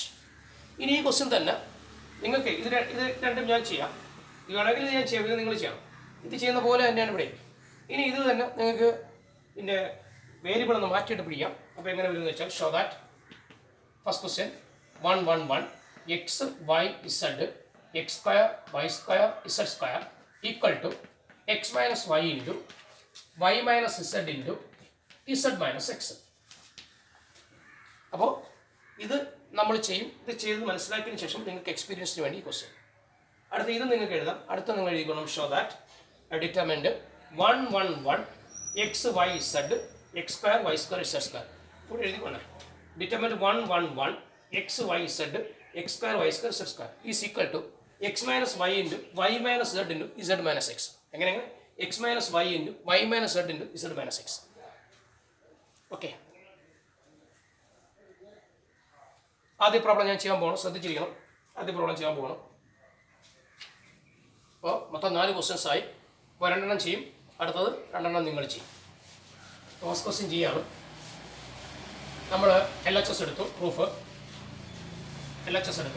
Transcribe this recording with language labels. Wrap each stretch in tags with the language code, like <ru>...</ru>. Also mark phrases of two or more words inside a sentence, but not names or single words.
<ml>ഇനി ഈ ക്വസ്റ്റ്യൻ തന്നെ നിങ്ങൾക്ക് ഇത് രണ്ടും ഞാൻ ചെയ്യാം. ഇത് വേണമെങ്കിൽ ഞാൻ ചെയ്യാം, ഇത് നിങ്ങൾ ചെയ്യാം. ഇത് ചെയ്യുന്ന പോലെ തന്നെയാണ് ഇവിടെ. ഇനി ഇത് തന്നെ നിങ്ങൾക്ക് ഇതിൻ്റെ വേരിയബിൾ ഒന്ന് മാറ്റിയിട്ട് പിടിക്കാം. അപ്പോൾ എങ്ങനെ വരുമെന്ന് വെച്ചാൽ</ml> <en>show that first question 1 1 1 x y z x square y square z square equal to x minus y into y minus z into z minus x.</en> <ml>അപ്പോൾ ഇത് നമ്മൾ ചെയ്യും. ഇത് ചെയ്ത് മനസ്സിലാക്കിയതിന് ശേഷം നിങ്ങൾക്ക് എക്സ്പീരിയൻസിന് വേണ്ടി ക്വസ്റ്റ്യൻ. അടുത്ത ഇത് നിങ്ങൾക്ക് എഴുതാം. അടുത്ത നിങ്ങൾ എഴുതിക്കണം</ml> <en>show that determinant 1 1 1 x y z x square y square z square.</en> <ml>ഇവിടെ എഴുതിക്കൊണ്ടേ</ml> <en>ഡിറ്റർമിനന്റ് 1 1 1 x y z x square y square z square is equal to x minus y into y minus z into z minus x. എങ്ങനെ x minus y into y minus z into z minus x.</en> <ml>ഓക്കെ, ആദ്യ പ്രോബ്ലം ഞാൻ ചെയ്യാൻ പോകണം. ശ്രദ്ധിച്ചിരിക്കണം. ആദ്യ പ്രോബ്ലം ചെയ്യാൻ പോകണം. അപ്പോൾ മൊത്തം 4 ക്വസ്റ്റ്യൻസ് ആയി. അപ്പോൾ 2 എണ്ണം ചെയ്യും, അടുത്തത് 2 എണ്ണം നിങ്ങൾ ചെയ്യും.</ml> <en>first question</en> <ml>ചെയ്യാണ്. നമ്മൾ LHS എടുത്തു, പ്രൂഫ് LHS എടുത്തു.</ml>